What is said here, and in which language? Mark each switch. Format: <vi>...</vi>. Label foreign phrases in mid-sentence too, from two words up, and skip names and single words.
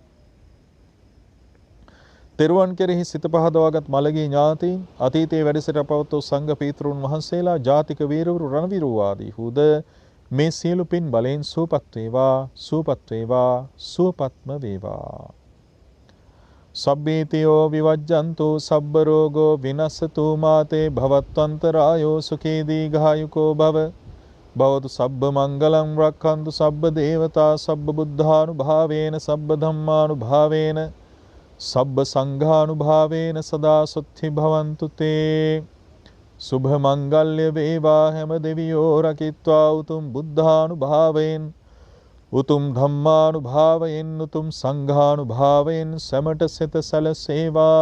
<si>තෙරුවන් කෙරෙහි සිත පහදවාගත් මළගිය ඥාතීන්, අතීතයේ වැඩසිට පවත්වූ සංඝ පීතෘන් වහන්සේලා, ජාතික වීරවරු, රණවිරු ආදී හුද මේ සියලු පින් බලෙන් සුවපත් වේවා, සුවපත් වේවා, සුවපත්ම වේවා.</si> <pi>සබ්බීතියෝ විවජ්ජන්තු සබ්බ රෝගෝ විනස්සතු මාතේ භවත්වන්තරායෝ සුඛී දීඝායුකෝ භව. භවතු සබ්බ මංගලං රක්ඛන්තු සබ්බ දේවතා සබ්බ බුද්ධානුභාවේන සබ්බ ධම්මානුභාවේන සබ්බ සංඝානුභාවේන සදා සුත්ථි භවන්තු තේ.</pi> <si>සුභ මංගල්‍ය වේවා, හැම දෙවියෝ රකිත්වා උතුම් බුද්ධානුභාවයෙන් උතුම් ධම්මානුභාවයෙන් උතුම් සංඝානුභාවයෙන් සැමට සිත සැලසේවා.</si>